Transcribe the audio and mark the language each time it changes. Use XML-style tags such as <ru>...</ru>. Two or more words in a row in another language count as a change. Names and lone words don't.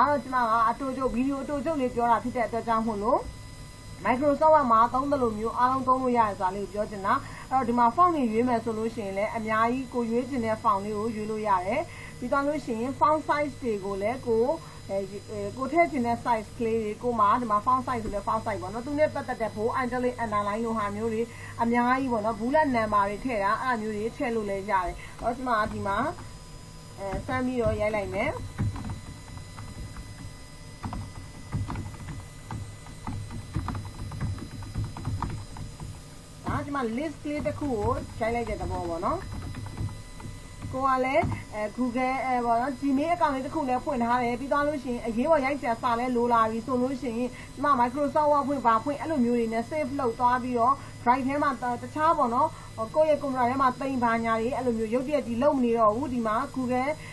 <my>တော့ကျမကအတူတူဗီဒီယိုအတူတူလေးပြောတာဖြစ်တဲ့အတွက်ကြောင့်မို့လို့Microsoft Word မှာသုံးတယ်လို့မျိုးအားလုံးသုံးလို့ရတယ်ဆိုတာလေးကိုပြောချင်တာအဲ့တော့ဒီမှာ font တွေရွေးမယ်ဆိုလို့ရှိရင်လည်းအများကြီးကိုရွေးချင်တဲ့ font လေးကိုရွေးလို့ရတယ်ပြီးတော့လို့ရှိရင်</my> <en>font size</en> <my>တွေကိုလည်းကိုထည့်ချင်တဲ့ size ကလေးတွေကိုမှဒီမှာ</my> <en>font size</en> <my>ဆိုလဲ</my> <en>font size</en> <my>ပေါ့နော်သူနဲ့ပတ်သက်တဲ့</my> <en>bold italic underline</en> <my>လိုဟာမျိုးတွေအများကြီးပေါ့နော်</my> <en>bullet number</en> <my>တွေထည့်တာအဲ့အမျိုးတွေထည့်လို့လည်းရတယ်အဲ့တော့ဒီမှာစမ်းပြီးတော့ရိုက်လိုက်မယ် ဒီမှာ list ကလေးတစ်ခုကိုခြိုက်လိုက်တဲ့သဘောပေါ့နော်ကိုကလည်းGoogle ပေါ့နော်</my> <en>Gmail account</en> <my>လေးတစ်ခုလည်းဖွင့်ထားတယ်ပြီးသွားလို့ရှိရင်အရေးပေါ်ရိုက်စာလည်းလိုလာပြီဆိုလို့ရှိရင်ဒီမှာ Microsoft Word ဖွင့်အဲ့လိုမျိုးတွေနဲ့ save လုပ်သွားပြီးတော့ drive ထဲမှာတခြားပေါ့နော်ကိုယ့်ရဲ့ computer ထဲမှာတင်ပါညာတွေအဲ့လိုမျိုးရုပ်တရက်ကြီးလုပ်မနေတော့ဘူးဒီမှာ Google</my>